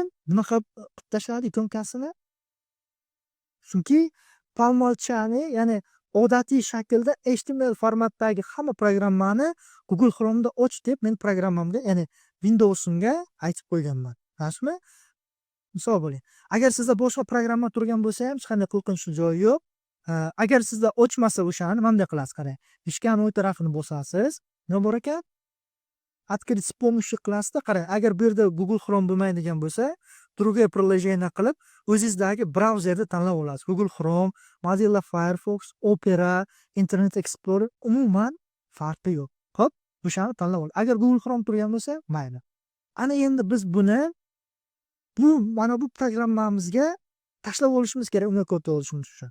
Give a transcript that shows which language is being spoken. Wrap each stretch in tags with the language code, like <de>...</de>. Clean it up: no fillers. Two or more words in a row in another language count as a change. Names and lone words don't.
<uz>Nima qilib tashladi ikonkasini? Chunki palmolchani, ya'ni odatiy shaklda HTML formatdagi hamma programmani Google Chrome'da och deb men programmamga, ya'ni Windows'imga aytib qo'yganman. Rasmi? Misol bo'ling. Agar sizda boshqa programma turgan bo'lsa ham hech qanday qo'rqinchli joyi yo'q. Agar sizda ochmasa o'shani bunday qilasiz, qarang. Mishkani o'ng tarafini bosasiz. Nima bor ekan?</uz> <ru>Открыть с помощью</ru> <uz>klassda qarang. Agar bu yerda Google Chrome bo'lmaydigan bo'lsa,</uz> <ru>другое приложение</ru> <uz>qilib, o'zingizdagi brauzerni tanlab olasiz. Google Chrome, Mozilla Firefox, Opera, Internet Explorer umuman farqi yo'q. Xo'p, o'shani tanlab ol. Agar Google Chrome turgan bo'lsa, mayli. Ana endi biz buni mana bu programmamizga tashlab olishimiz kerak, unga kod olishimiz uchun.</uz>